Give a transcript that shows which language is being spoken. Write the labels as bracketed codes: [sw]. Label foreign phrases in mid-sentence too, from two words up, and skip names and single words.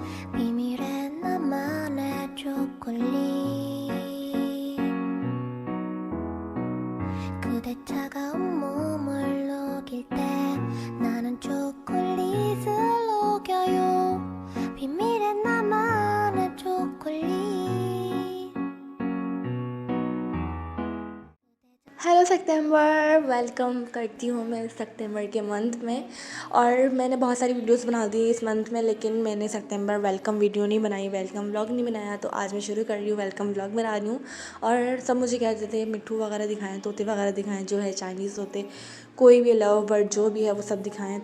[ko] 비밀의 나만의 초콜릿. 그대 차가운 몸을 녹일 때 나는 초콜릿을 녹여요. 비밀의 나만의 초콜릿. [hi] हेलो सितंबर, वेलकम करती हूँ मैं सितंबर के मंथ में। और मैंने बहुत सारी वीडियोस बना दी इस मंथ में, लेकिन मैंने सितंबर [en] welcome video [hi] नहीं बनाई, [en] welcome vlog [hi] नहीं बनाया। तो आज मैं शुरू कर रही हूँ, [en] welcome vlog [hi] बना रही हूँ। और सब मुझे कहते थे मिट्ठू वगैरह दिखाएं, तोते वगैरह दिखाएं, जो है चाइनीज़ तोते, कोई भी [en] love bird [hi] जो भी है वो सब दिखाएं।